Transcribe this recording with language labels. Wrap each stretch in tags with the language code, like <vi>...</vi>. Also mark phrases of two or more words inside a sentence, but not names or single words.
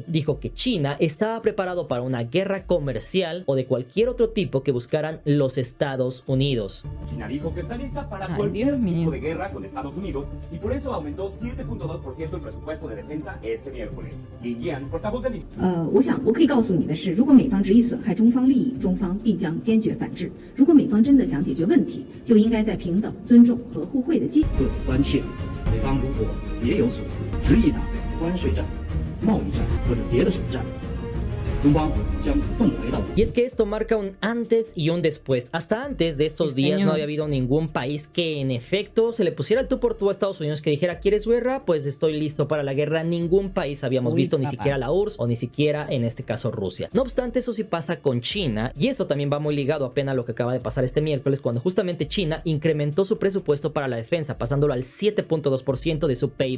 <es>Dijo que China estaba preparado para una guerra comercial o de cualquier otro tipo que buscaran los Estados Unidos. China dijo que está lista para cualquier tipo de guerra con Estados Unidos, y por eso aumentó 7.2% el presupuesto de defensa este miércoles. Lin Yan, portavoz de</es> <zh>我想我可以告诉你的是，如果美方执意损害中方利益，中方必将坚决反制。如果美方真的想解决问题，就应该在平等、尊重和互惠的基础。各自关切，美方如果别有所图，执意打关税战、贸易战或者别的什么战，中方将奉为到底。</zh> <es>Y es que esto marca un antes y un después. Hasta antes de estos días no había habido ningún país que en efecto se le pusiera el tú por tú a Estados Unidos, que dijera, ¿quieres guerra? Pues estoy listo para la guerra. Ningún país habíamos visto, ni siquiera la URSS o ni siquiera en este caso Rusia. No obstante, eso sí pasa con China, y esto también va muy ligado apenas a lo que acaba de pasar este miércoles, cuando justamente China incrementó su presupuesto para la defensa, pasándolo al 7.2% de su PIB.</es>